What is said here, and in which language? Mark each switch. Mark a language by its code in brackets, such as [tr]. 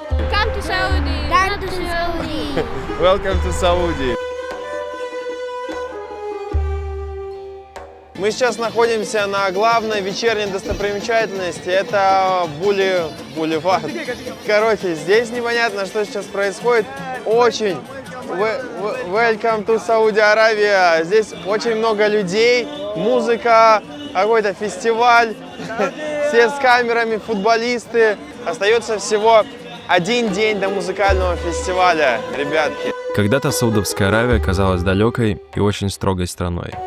[en] Come to Saudi. Come to Saudi. Welcome to Saudi. [ru] Мы сейчас находимся на главной вечерней достопримечательности. Это Бульвар. Короче, здесь непонятно, что сейчас происходит. Очень [en] welcome to Saudi Arabia. [ru] Здесь очень много людей, музыка, какой-то фестиваль. Все с камерами, футболисты. Остается всего один день до музыкального фестиваля, ребятки. Когда-то Саудовская Аравия казалась далекой и очень строгой страной.